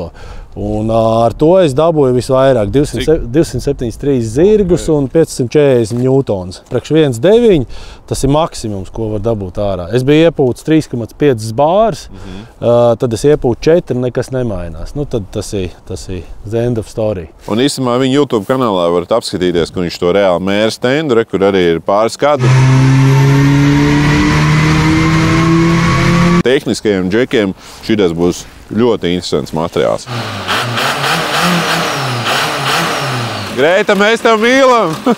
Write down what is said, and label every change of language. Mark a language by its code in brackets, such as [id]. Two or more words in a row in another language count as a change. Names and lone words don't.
[lv] Un ar to es dabūju visvairāk 273 zirgus un 540 ņūtons. Priekš 1.9 tas ir maksimums, ko var dabūt ārā. Es biju iepūts 3,5 bārs, tad es iepūtu 4, nekas nemainās. Nu, tad tas ir [en] the end of story. [lv] Un īstenībā viņa YouTube kanālā varat apskatīties, ka viņš to reāli mēra stendu, kur arī ir pāris kadri. Tehniskajiem džekiem šitas būs ļoti interesants materiāls. Greita, mēs tev mīlam!